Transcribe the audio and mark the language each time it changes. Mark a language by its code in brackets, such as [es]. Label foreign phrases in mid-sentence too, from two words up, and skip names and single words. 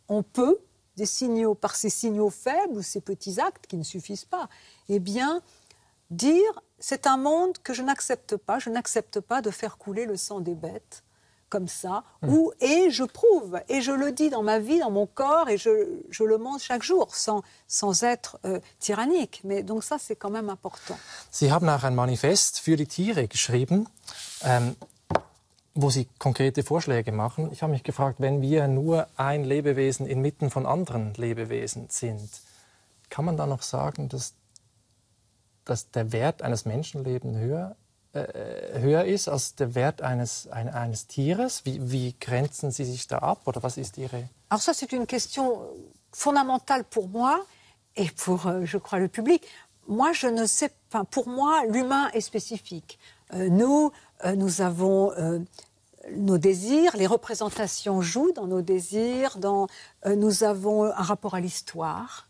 [fr] On peut, des signaux, par ces signaux faibles ou ces petits actes qui ne suffisent pas, eh bien, dire c'est un monde que je n'accepte pas de faire couler le sang des bêtes comme ça, et je prouve, et je le dis dans ma vie, dans mon corps, et je le mange chaque jour, sans être tyrannique. Mais donc ça, c'est quand même important. [de] Sie haben auch ein Manifest für die Tiere geschrieben, wo Sie konkrete Vorschläge machen. Ich habe mich gefragt, wenn wir nur ein Lebewesen inmitten von anderen Lebewesen sind, kann man da noch sagen, dass der Wert eines Menschenlebens höher ist als der Wert eines Tieres? Wie grenzen Sie sich da ab? Oder was ist Ihre... [fr] Alors ça, c'est une question fondamentale pour moi et pour, je crois, le public. Moi, je ne sais pas. Pour moi, l'humain est spécifique. Nous avons nos désirs, les représentations jouent dans nos désirs, nous avons un rapport à l'histoire.